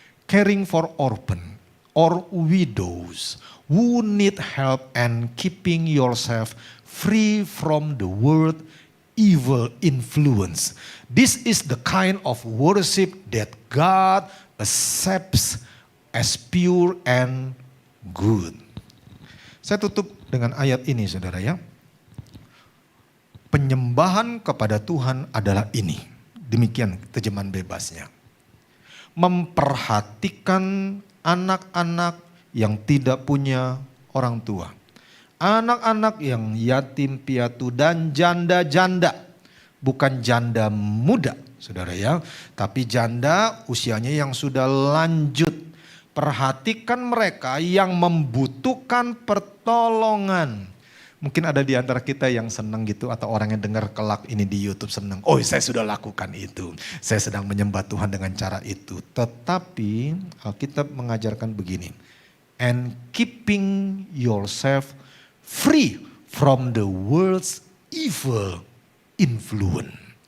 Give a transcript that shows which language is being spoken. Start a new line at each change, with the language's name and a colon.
English: Caring for orphan or widows who need help and keeping yourself free from the world evil influence. This is the kind of worship that God accepts as pure and good.
Indonesian: Saya tutup dengan ayat ini saudara ya. Penyembahan kepada Tuhan adalah ini. Demikian terjemahan bebasnya. Memperhatikan anak-anak yang tidak punya orang tua. Anak-anak yang yatim piatu dan janda-janda. Bukan janda muda saudara ya. Tapi janda usianya yang sudah lanjut. Perhatikan mereka yang membutuhkan pertolongan. Mungkin ada di antara kita yang senang gitu atau orang yang dengar kelak ini di YouTube senang. Oh saya sudah lakukan itu. Saya sedang menyembah Tuhan dengan cara itu. Tetapi Alkitab mengajarkan begini.
English: And keeping yourself free from the world's evil influence.